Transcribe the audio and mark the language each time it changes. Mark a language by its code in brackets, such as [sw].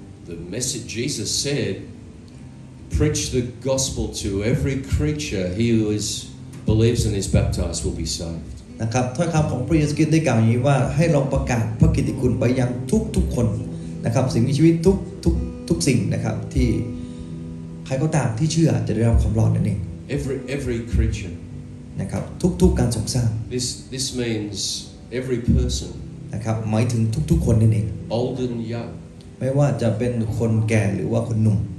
[en] The message Jesus said, preach the gospel to every creature. He who believes and is baptized will be saved. [th] นะครับถ้อยคำของพระเยซูคริสต์ได้กล่าวอย่างนี้ว่าให้เราประกาศพระกิตติคุณไปยังทุกคนนะครับสิ่งมีชีวิตทุกสิ่งนะครับที่ใครก็ตามที่เชื่อจะได้รับความรอดนั่นเอง [en] Every creature. [th] นะครับทุกการทรงสร้าง [en] This means every person, [th] นะครับหมายถึงทุกคนนั่นเอง [en] old and young, [th] ไม่ว่าจะเป็นคนแก่หรือว่าคนหนุ่ม